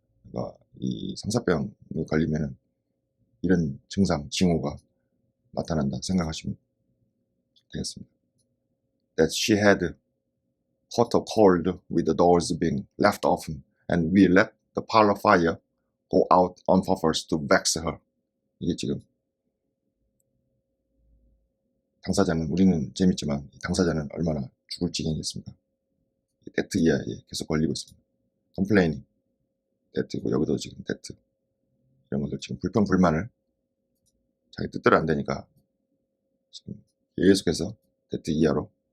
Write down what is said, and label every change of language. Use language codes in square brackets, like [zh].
[ko] 그러니까 이 상사병에 걸리면은 이런 징후가 나타난다 생각하시면 되겠습니다. [en] That she had caught a cold with the doors being left open, and we let the parlor fire go out on purpose to vex her. [ko] 이게 지금 우리는 재밌지만 당사자는 얼마나 죽을 지경이겠습니까? 데트 이하에 계속 걸리고 있습니다. 컴플레이닝, 데트고, 여기도 지금 데트, 이런 것들 지금 불평불만을 자기 뜻대로 안 되니까 지금 계속해서 데트 이하로.